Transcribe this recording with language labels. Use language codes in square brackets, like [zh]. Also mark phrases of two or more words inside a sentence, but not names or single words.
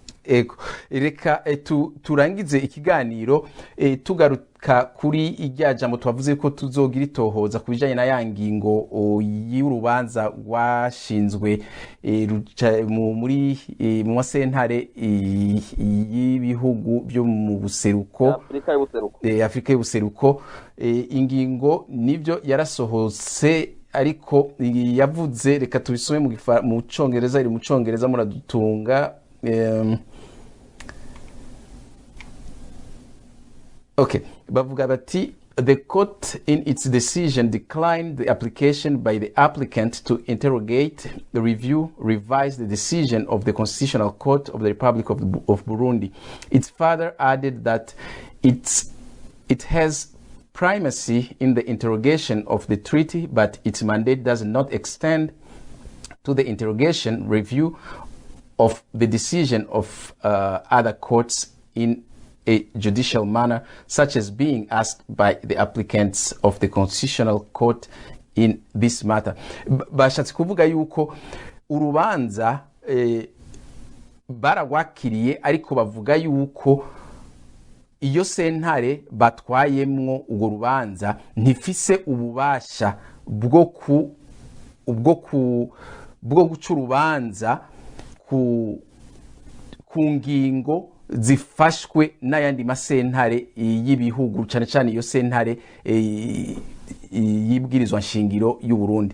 [rn] ego reka turangize ikiganiro tugaruka kuri irya jambo twavuze ko tuzogira itohoza ku bijanye na ya ngingo y'urubanza rwashinzwe muri mu masentare y'ibihugu byo mu buseruko Afrika y'ubuseruko ingingo nivyo yarasohotse ariko yavuze reka tubisome mu Congereza iri mu Congereza muradutunga [en] okay [rn] bavuga bati [en] the court in its decision declined the application by the applicant to interrogate, review, revise the decision of the Constitutional Court of the Republic of Burundi. It further added that it has primacy in the interrogation of the treaty, but its mandate does not extend to the interrogation, review of the decision of other courts in a judicial manner, such as being asked by the applicants of the Constitutional Court in this matter. [rn] Bashatse kuvuga yuko urubanza baragwakiriye ariko bavuga yuko iyo sentare batwayemwo urwo rubanza ntifise ububasha bwo guca urubanza ku ngingo zifashwe n'ayandi masentare y'ibihugu cyane cyane iyo sentare yibwirizwa nshingiro y'u Burundi.